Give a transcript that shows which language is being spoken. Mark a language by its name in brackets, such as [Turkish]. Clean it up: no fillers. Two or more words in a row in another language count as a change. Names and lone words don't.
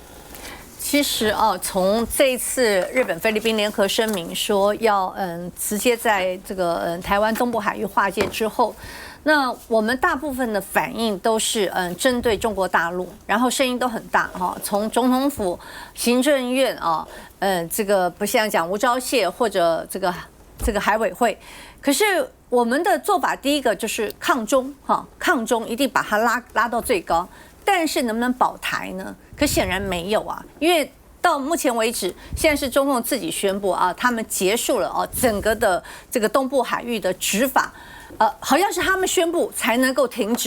[Chinese] 其實從這一次日本菲律賓聯合聲明說要直接在這個台灣東部海域劃界之後，那我們大部分的反應都是針對中國大陸，然後聲音都很大哈，從總統府、行政院這個不像講吳釗燮或者這個海委會，可是我們的做法第一個就是抗中抗中一定把它拉到最高。但是能不能保台呢？可顯然沒有啊，因為到目前為止，現在是中共自己宣布啊，他們結束了整個的這個東部海域的執法，好像是他們宣布才能夠停止。